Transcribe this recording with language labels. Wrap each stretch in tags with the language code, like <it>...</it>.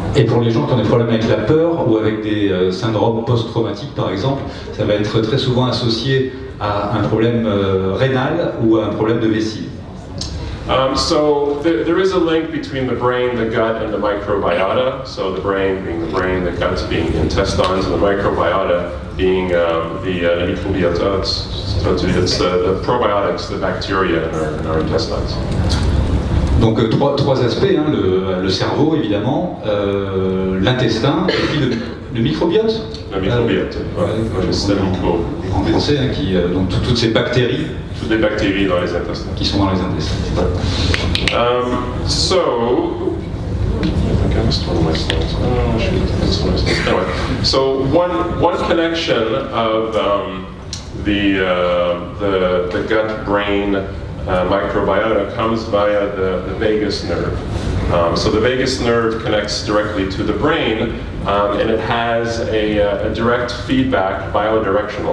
<fr>Et pour les gens qui ont des problèmes avec la peur ou avec des syndromes post-traumatiques par exemple, ça va être très souvent associé à un problème rénal ou à un problème de vessie.</fr> <en>So there is a link between the brain, the gut, and the microbiota. So the brain, the gut being intestines, and the microbiota being the microbiota. It's the probiotics, the bacteria in our intestines.</en> <fr>Donc trois aspects, hein, le cerveau évidemment, l'intestin et puis le microbiote. Le microbiote, le système micro. En français, hein, donc toutes ces bactéries. Toutes les bactéries dans les intestins. Qui sont dans les intestins.</fr> <en>So, missed one of my slides. Oh, shoot, I missed one of my slides. Anyway, so one connection of the gut-brain microbiota comes via the vagus nerve. So the vagus nerve connects directly to the brain, and it has a direct feedback, biodirectional.</en>